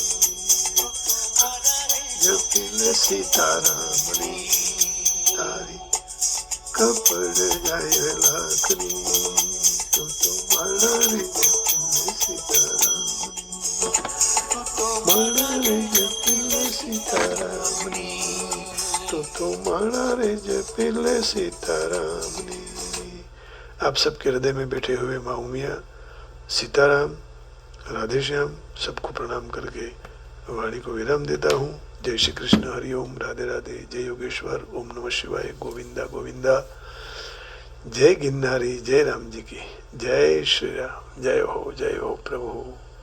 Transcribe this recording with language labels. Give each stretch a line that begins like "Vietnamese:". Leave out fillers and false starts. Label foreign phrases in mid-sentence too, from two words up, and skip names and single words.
Gujarati: જપિલે સીતારામની તારી કપડ જાય લાખની તો મારા રે જપિલે સીતારામની મારા રે જપિલે સીતારામની તો મારા રે જપિલે સીતારામની।
Hindi: आप सबके हृदय में बैठे हुए माँ उमिया, सीताराम, राधे श्याम सबको प्रणाम करके वाणी को विराम देता हूँ। जय श्री कृष्ण, हरिओम, राधे राधे, जय योगेश्वर, ओम नमः शिवाय, गोविंदा गोविंदा, जय गिरनारी, जय राम जी की, जय श्री राम, जय हो प्रभु।